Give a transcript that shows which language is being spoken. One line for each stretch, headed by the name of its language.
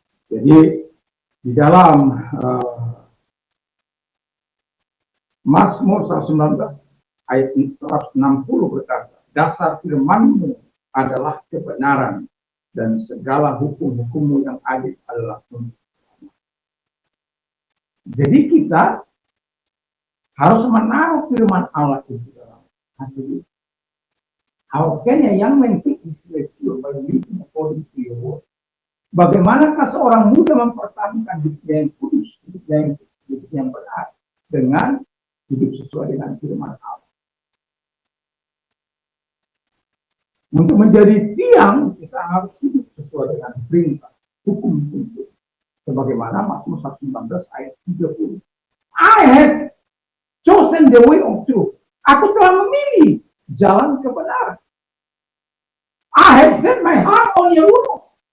Indonesian: Jadi di dalam Mazmur 119 ayat 160 berkata, dasar firman-Mu adalah kebenaran dan segala hukum-hukum-Mu yang adil adalah untuk. Jadi kita harus menaruh firman Allah itu dalam hati.
English: How can a young man think his way by living according to your word?
Indonesian: Bagaimanakah seorang muda mempertahankan hidupnya yang kudus, hidupnya yang benar dengan hidup sesuai dengan firman Allah? Untuk menjadi tiang, kita harus hidup sesuai dengan perintah, hukum itu. Sebagaimana Mazmur 119 ayat 30.
English: I have chosen the way of truth.
Indonesian: Aku telah memilih jalan kebenaran.
English: I have set my heart on your law.